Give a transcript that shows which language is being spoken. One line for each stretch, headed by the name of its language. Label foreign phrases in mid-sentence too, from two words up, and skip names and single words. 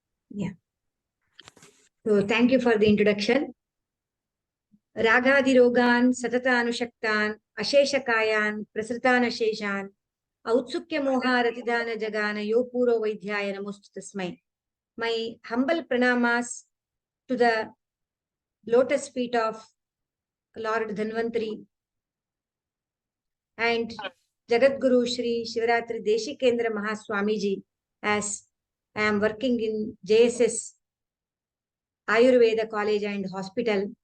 English: Yeah. So thank you for the introduction.
Sanskrit: रागादिरोगान्, सततानुषक्तान्, अशेषकायान्, प्रसृतानशेषान्, औत्सुक्य मोह रतिदान जगान, यो पूरो वैद्याय नमोऽस्तु तस्मै.
English: My humble pranamas to the lotus feet of Lord Dhanvantari and Jagadguru Shri Shivaratri Deshikendra Mahaswamiji, as I am working in JSS Ayurveda College and Hospital.